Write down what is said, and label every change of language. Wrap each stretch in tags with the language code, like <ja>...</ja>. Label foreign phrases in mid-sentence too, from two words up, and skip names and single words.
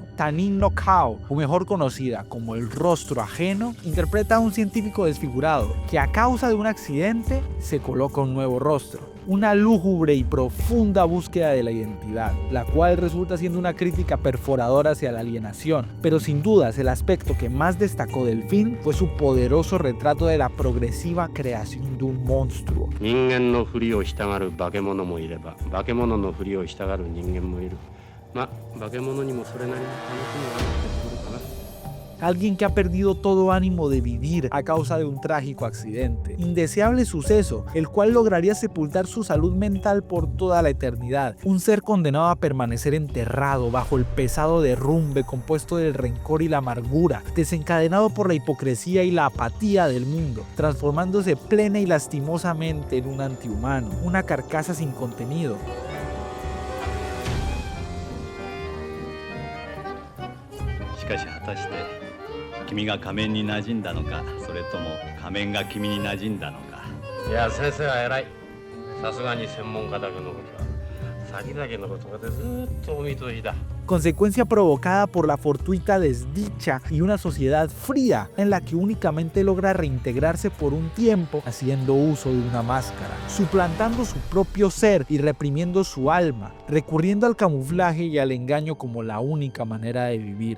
<es>Tanin no Kao, o mejor conocida como el rostro ajeno, interpreta a un científico desfigurado que a causa de un accidente se coloca un nuevo rostro. Una lúgubre y profunda búsqueda de la identidad, la cual resulta siendo una crítica perforadora hacia la alienación, pero sin dudas el aspecto que más destacó del film fue su poderoso retrato de la progresiva creación de un monstruo.</es> <ja>人間のふりをしたがる化け物もいれば、化け物のふりをしたがる人間もいる。まあ、化け物にもそれなりの楽しみがあってくるかな。</ja> <es>Alguien que ha perdido todo ánimo de vivir a causa de un trágico accidente, indeseable suceso, el cual lograría sepultar su salud mental por toda la eternidad. Un ser condenado a permanecer enterrado bajo el pesado derrumbe compuesto del rencor y la amargura, desencadenado por la hipocresía y la apatía del mundo, transformándose plena y lastimosamente en un antihumano, una carcasa sin contenido.</es> <ja>しかし果たして君が仮面に馴染んだのか、それとも仮面が君に馴染んだのか。いや先生は偉い。さすがに専門家だけのことは先々のことまでずっとお見通しだ。</ja> <es>Consecuencia provocada por la fortuita desdicha y una sociedad fría en la que únicamente logra reintegrarse por un tiempo haciendo uso de una máscara, suplantando su propio ser y reprimiendo su alma, recurriendo al camuflaje y al engaño como la única manera de vivir.</es>